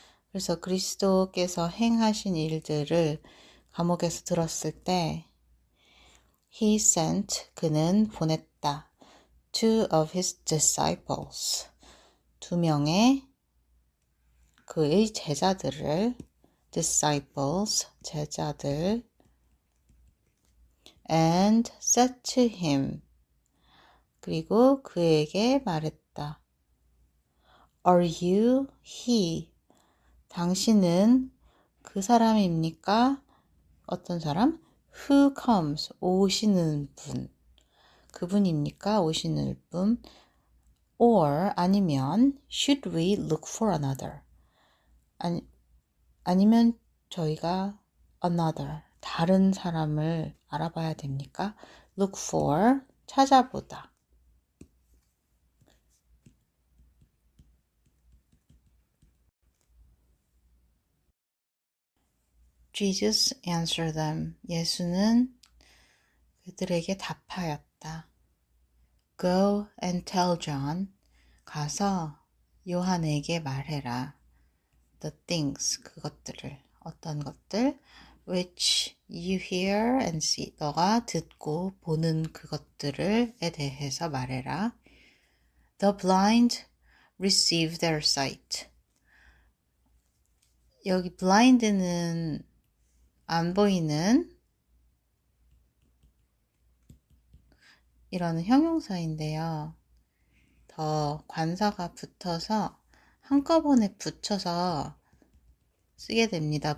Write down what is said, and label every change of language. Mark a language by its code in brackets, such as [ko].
[ko] 그래서 그리스도께서 행하신 일들을 감옥에서 들었을 때 [en] he sent, [ko] 그는 보냈다. [en] two of his disciples, [ko] 두 명의 그의 제자들을 [en] disciples, 제자들 and said to him, [ko] 그리고 그에게 말했다. [en] Are you he? [ko] 당신은 그 사람입니까? 어떤 사람? [en] Who comes? [ko] 오시는 분. 그분입니까? 오시는 분. [en] Or [ko] 아니면 [en] should we look for another? [ko] 아니면 저희가 [en] another, [ko] 다른 사람을 알아봐야 됩니까? [en] Look for, [ko] 찾아보다. [en] Jesus answered them. [ko] 예수는 그들에게 답하였다. [en] Go and tell John. [ko] 가서 요한에게 말해라. [en] The things, [ko] 그것들을. 어떤 것들? [en] Which you hear and see. [ko] 너가 듣고 보는 그것들에 대해서 말해라. [en] The blind receive their sight. [ko] 여기 blind는 안 보이는 이런 형용사인데요. 더 관사가 붙어서 한꺼번에 붙여서 쓰게 됩니다.